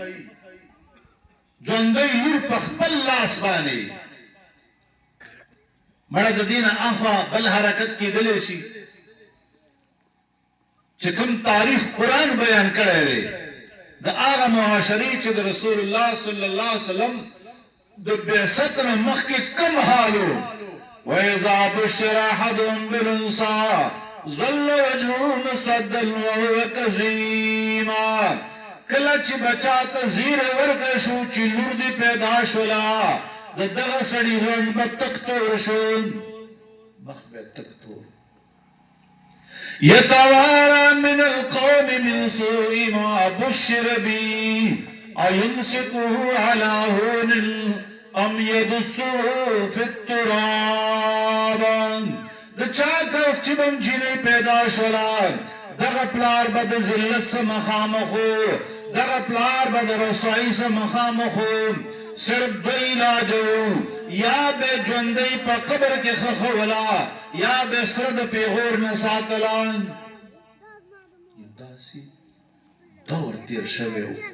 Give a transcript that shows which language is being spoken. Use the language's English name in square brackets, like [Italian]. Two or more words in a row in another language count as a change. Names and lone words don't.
[Pashto] ژوندی لور په خپل لاس باندې مړه د دې نه اخوا بل حرکت کېدلی شي چې کوم تاریخ قرآن بیان کړی دی د هغه معاشرې چې د رسول الله [Arabic] صلی الله علیه وسلم [Pashto] د بعثت نه مخکې کوم حالو [Arabic] وَإِذَا بُشِّرَ أَحَدُهُم بِالْأُنثَىٰ ظَلَّ وَجْهُهُ مُسْوَدًّا وَهُوَ كَظِيمٌ [Pashto] کله چې بچا ته زیری ورکړی شو چې لور دې پیدا شوله د دغه سړي رنګ به تک تور شو مخ به تک تور [Arabic] يتوارى من القوم من سوء ما بشر به أيمسكه على هون أم يدسه في التراب [Pashto] د چا کوف چې بم جنې پیدا شولا دغه پلار به د ذلت سره مخامخو دغه پلار به د رسوایۍ سره مخامخو صرف دو علاجو یا به ژوندۍ په قبر کې خښولا یا به سره د پیغور نه ساتلا یو داسې دور تیر شوی و